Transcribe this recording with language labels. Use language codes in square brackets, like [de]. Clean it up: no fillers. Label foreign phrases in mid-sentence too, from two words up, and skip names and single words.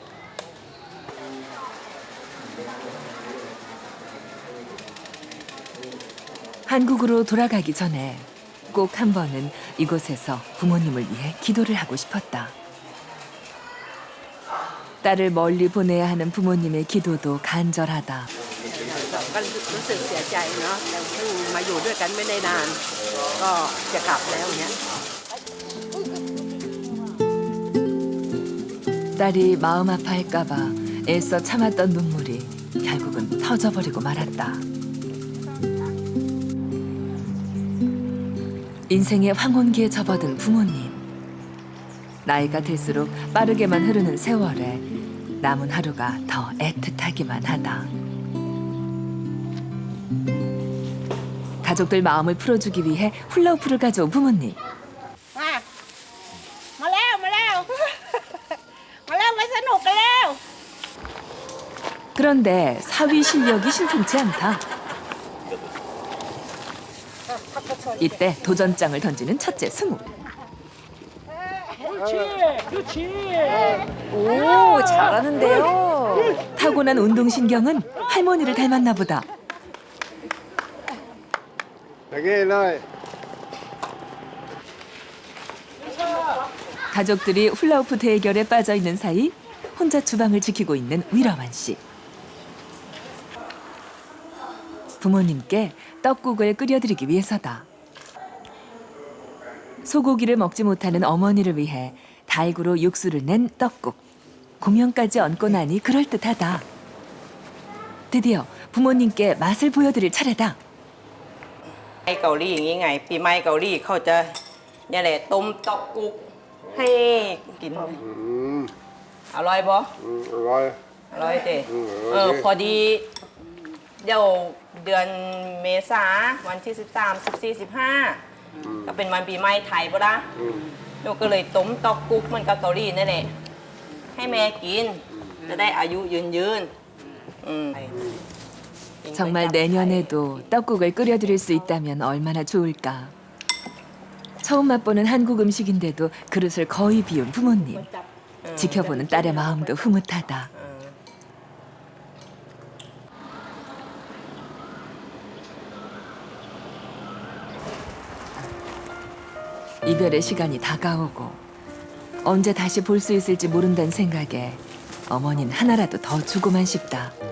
[ko] 한국으로 돌아가기 전에 꼭 한 번은 이곳에서 부모님을 위해 기도를 하고 싶었다. 딸을 멀리 보내야 하는 부모님의 기도도 간절하다. [th] ก็รู้สึกเสียใจเนาะแต่เพิ่งมาอยู่ด้วยกันไม่ได้นานก็จะกลับแล้วเนี้ย [ko] 딸이 마음 아파할까봐 애써 참았던 눈물이 결국은 터져버리고 말았다. 인생의 황혼기에 접어든 부모님. 나이가 들수록 빠르게만 흐르는 세월에 남은 하루가 더 애틋하기만 하다. 가족들 마음을 풀어주기 위해 훌라후프를 가져온 부모님. [th] มาแล้วมาแล้วมาแล้วไปสนุกกันแล้ว [ko] 그런데 사위 실력이 신통치 않다. 이때 도전장을 던지는 첫째 승우. 그렇지. 오, 잘하는데요. 타고난 운동신경은 할머니를 닮았나 보다. [th] อย่างนี้เลย [ko] 가족들이 훌라후프 대결에 빠져 있는 사이 혼자 주방을 지키고 있는 위라완 씨. 부모님께 떡국을 끓여드리기 위해서다. 소고기를 먹지 못하는 어머니를 위해 달구로 육수를 낸 떡국. 고명까지 얹고 나니 그럴듯하다. 드디어 부모님께 맛을 보여드릴 차례다. [th] เกาหลีอย่างนี้ไงปีใหม่เกาหลีเขาจะเนี่ยแหละต้มตอกกุกให้กินอร่อยบ่ rồi อร่อยเจ้พอดีเดี๋ยวเดือนเมษาวันที่13 14 15ก็เป็นวันปีใหม่ไทยป่ะล่ะหนูก็เลยต้มตอกกุกเหมือนกับเกาหลีนั่นแหละให้แม่กินจะได้อายุยืน [ko] 정말 내년에도 떡국을 끓여드릴 수 있다면 얼마나 좋을까. 처음 맛보는 한국 음식인데도 그릇을 거의 비운 부모님. 지켜보는 딸의 마음도 흐뭇하다. 이별의 시간이 다가오고 언제 다시 볼 수 있을지 모른다는 생각에 어머니는 하나라도 더 주고만 싶다.